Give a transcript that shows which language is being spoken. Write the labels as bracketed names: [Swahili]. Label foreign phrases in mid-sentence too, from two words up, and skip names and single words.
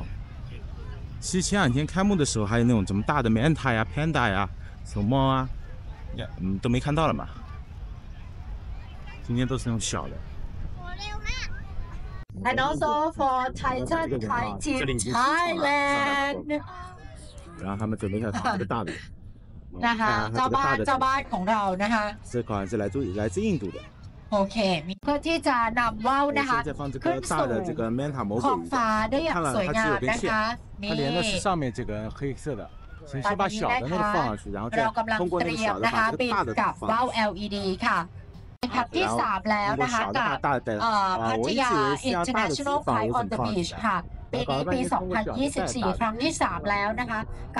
[Chinese] 其实前2天开幕的时候还有那种什么大的 Manta 呀、Panda 呀、熊猫啊，都没看到了嘛。今天都是那种小的。 [English] And also for Titan Thailand。 [Chinese] 然后他们准备看这个大的。 [Thai] นะคะเจ้าบ้านของเรานะคะ [Chinese] 这好像是来自印度的。 [Thai] โอเคเพื่อที่จะนำว่าวนะคะขึ้นสู่ขอบฟ้าได้อย่างสวยงามนะคะนี่ตอนนี้นะคะเรากำลังเตรียมนะคะบินกับว่าว LED ค่ะ เป็นครั้งที่3แล้วนะคะกับพัทยา International Flight on the Beach ค่ะปีนี้ปี 2024 ครั้งที่ 3 แล้วนะคะกับ